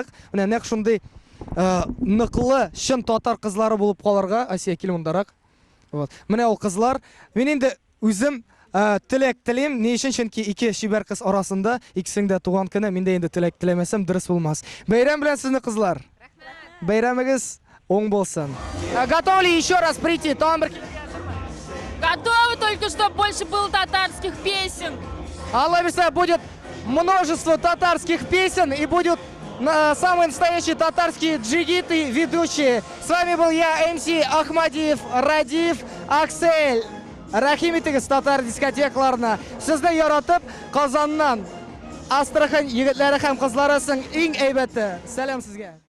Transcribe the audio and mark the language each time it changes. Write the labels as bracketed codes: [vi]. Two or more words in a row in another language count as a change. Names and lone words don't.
[tt] Менә нәкъ шундый ныклы, чын татар кызлары булып калырга. Асия, кил мондарак. Вот. Менә ул кызлар. Мин инде үзем теләк телим, ни өчен? Чөнки 2 шибәр кыз арасында икесенең дә туган көне, миндә инде теләк теләмәсәм дөрес булмас. Бәйрәм белән сезне кызлар. Рәхмәт. Бәйрәмегез оң болсын. [ru] Готовы ли еще раз прийти? Готовы, только чтобы больше было татарских песен. [tt] Алла бирсә, [ru] будет множество татарских песен и будут самые настоящие татарские джигиты ведущие. С вами был я, МС Ахмадиев, Радиф, Аксель. [tt] Рәхим итегез татар дискотекаларына. Сезне яратып, Казаннан Астрахань егетләре һәм кызлары иң әйбәте. Сәлам сезгә.